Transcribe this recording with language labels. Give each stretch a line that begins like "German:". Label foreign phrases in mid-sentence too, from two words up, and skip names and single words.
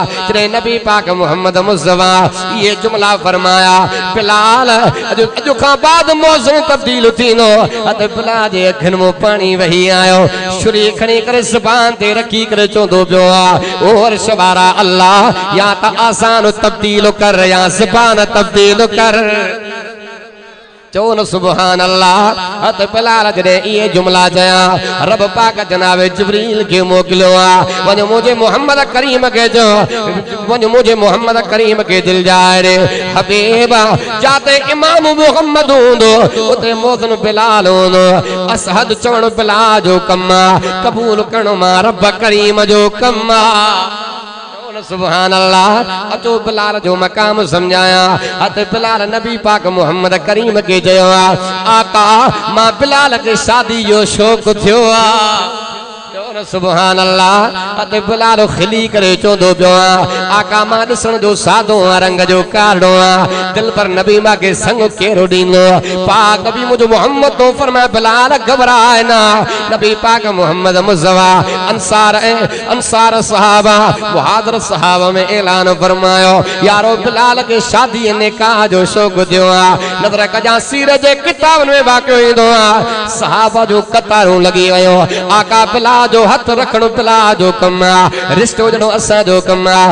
Sindhi: जॾहिं नबी पाक मोहम्मद मुस्तफा ये जुमला फरमाया बिलाल अॼु खां बाद मौसम तब्दील थींदो अत बिलाल जे अखियुनि में पाणी वही आयो छुरी खणी करे ज़बान ते रखी करे चवंदो पियो आ ओ अर्श वारा अल्लाह या त आसान तब्दील कर या ज़बान तब्दील कर। चओ न
Arabic: سبحان الله.
Sindhi: हत बिलाल जॾहिं इहे जुमला चया रब पाक जनाब जिब्रील खे मोकिलियो आ वञ मुंहिंजे मोहम्मद करीम खे चओ वञ मुंहिंजे मोहम्मद करीम खे दिलि जाए रे हबीब जाते इमाम मोहम्मद हूंदो उते मोहसिन बिलाल हूंदो असहद चवण बिलाल जो कम आ कबूल करणो मां रब करीम जो कम आ।
Arabic: سبحان الله.
Sindhi: अचो बिलाल जो मकाम समझाया हत बिलाल नबी पाक मोहम्मद करीम के चयो आका मां बिलाल के शादी जो शौक़ थियो आ
Arabic: سبحان الله.
Sindhi: हत बिलाल खिली करे चवंदो पियो आका मां ॾिसण जो सादो रंग जो कारो आ दिल पर नबी मां के संग केरो ॾींदो पाक नबी मुझे मोहम्मद तो फरमाए बिलाल घबराए ना नबी पाक मोहम्मद मुस्तफा अंसार सहाबा मुहाजिर सहाबा में ऐलान फरमायो यारो बिलाल के शादी निकाह जो शौक़ थियो आ नज़र कजा सीर जे किताब में वाक़ियो ईंदो आ सहाबा जो कतारूं लगी वयो आका बिलाल जो हथ रखणो बिलाल जो कम आहे, रिश्तो जणो असां जो कम आहे।